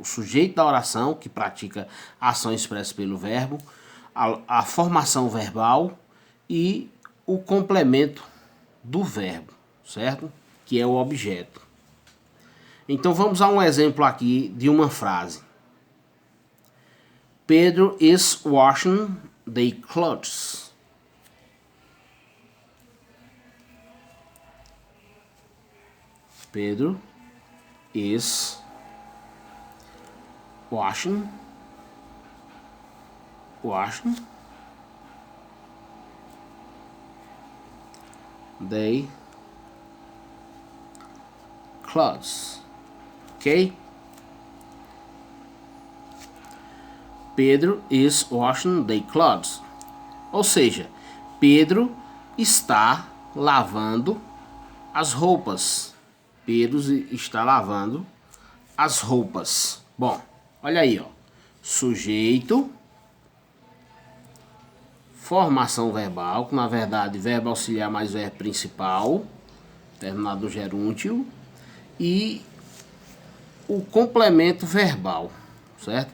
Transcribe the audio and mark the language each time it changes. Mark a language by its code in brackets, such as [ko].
[pt] O sujeito da oração, que pratica a ação expressa pelo verbo, a formação verbal e o complemento do verbo, certo? Que é o objeto. Então vamos a um exemplo aqui de uma frase. [en] Pedro is washing the clothes. Pedro is washing the clothes. Ok? Pedro is washing the clothes. [pt] Ou seja, Pedro está lavando as roupas. Pedro está lavando as roupas. Bom, olha aí, ó. Sujeito, formação verbal, que na verdade verbo auxiliar mais verbo principal, terminado no gerúndio, e o complemento verbal, certo?